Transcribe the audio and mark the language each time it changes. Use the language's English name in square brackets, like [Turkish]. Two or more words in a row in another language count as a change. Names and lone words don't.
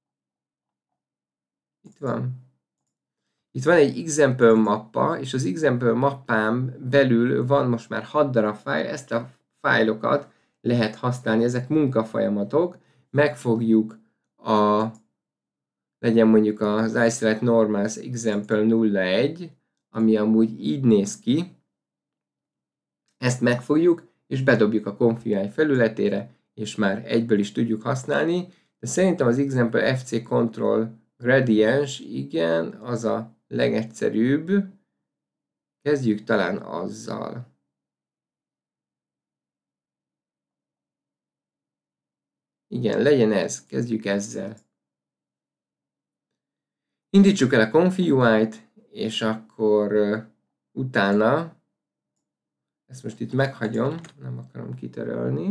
[Hungarian] Itt van. Itt van egy example mappa, és az example mappán belül van most már 6 darab fájl, ezt a fájlokat lehet használni, ezek munkafolyamatok, megfogjuk legyen mondjuk az isolate normals example 01, ami amúgy így néz ki, ezt megfogjuk, és bedobjuk a ComfyUI felületére, és már egyből is tudjuk használni, de szerintem az example fc control gradients, igen, az a legegyszerűbb. Kezdjük talán azzal. Igen, legyen ez, kezdjük ezzel. Indítsuk el a ComfyUI-t, és akkor utána Ezt most itt meghagyom, nem akarom kitörölni.